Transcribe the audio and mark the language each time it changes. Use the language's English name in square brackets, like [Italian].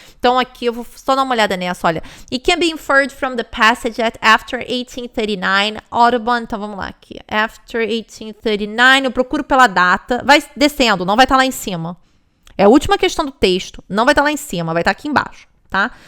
[Portuguese] Então, aqui eu vou só dar uma olhada nessa, olha. [English] It can be inferred from the passage that after 1839, Audubon... [Portuguese] Então, vamos lá aqui. After 1839, eu procuro pela data. Vai descendo, não vai estar lá em cima. É a última questão do texto. Não vai estar lá em cima, vai estar aqui embaixo, tá?